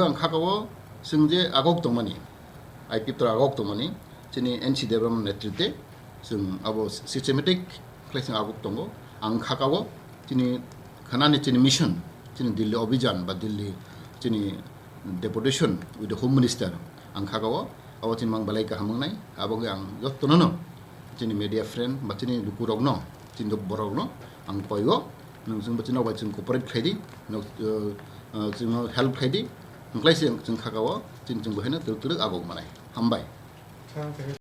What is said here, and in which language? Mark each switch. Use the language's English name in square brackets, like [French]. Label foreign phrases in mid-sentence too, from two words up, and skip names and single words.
[Bodo] आं खागावो जों जे आगक दंमानि आईपी तर आगक दंमानि चिनि एनसी डेभलपमेन्ट नेतृत्वे जों आबो सिस्टेमेटिक क्लेसिं आगक दंगो आं खागावो चिनि खानानि चिनि मिशन चिनि दिल्ली अभियान बा दिल्ली चिनि [English] deputation with the home minister [Bodo] आं खागावो आबो चिनि mang balai gahamंनाय आबो आं जत्तनो चिनि [English] media friend [Bodo] बा चिनि लुकुरगनो चिनि बरगनो आं पयगो नोंजों बचिनाव बा जों कोऑपरेट खायदि जों हेल्प खायदि ओंख्लायसे जों खागावो जों बहायनो तुरुक आगौ मानाय हामबाय